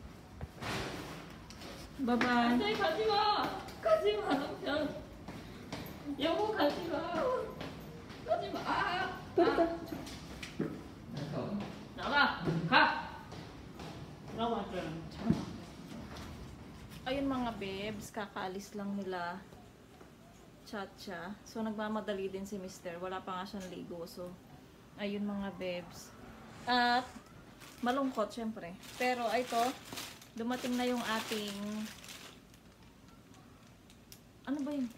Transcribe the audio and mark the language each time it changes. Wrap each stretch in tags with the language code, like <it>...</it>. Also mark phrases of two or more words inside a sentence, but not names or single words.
<ko>바이바이. 안돼, 가지 마. 가지 마, 남편. 여보, 가지 마. 가지 마. 됐다. 나가. 가. 나와, 좀.</ko> <tl>Ayun mga babes, kakaalis lang nila Chacha. So nagmamadali din si Mister. Wala pa nga siyang ligo. So ayun mga babes. At malungkot syempre. Pero ito, dumating na yung ating ano ba yun?</tl>